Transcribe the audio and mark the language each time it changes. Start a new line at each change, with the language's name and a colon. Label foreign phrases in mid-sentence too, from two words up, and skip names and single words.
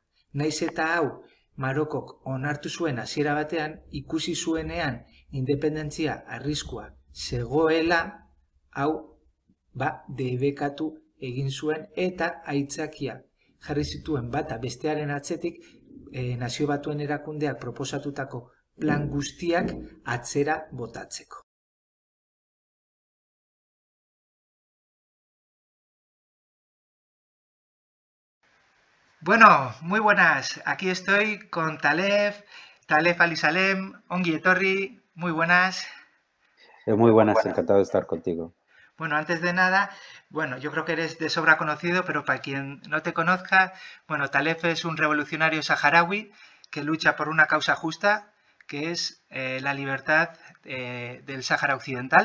Basque: Naiz eta hau Marokok onartu zuen hasiera batean, ikusi zuenean independentzia arriskua zegoela, hau debekatu egin zuen eta aitzakia jarri zituen bata bestearen atzetik Nazio Batuen erakundeak proposatutako plan guztiak atzera botatzeko.
Spanish: Bueno, muy buenas. Aquí estoy con Talef Alisalem,
Basque: ongi etorri,
Spanish: muy buenas. Muy buenas, encantado de estar contigo. Bueno, antes de nada, yo creo que eres de sobra conocido, pero para quien no te conozca, Talef es un revolucionario saharaui que lucha por una causa justa, que es la libertad del Sáhara Occidental.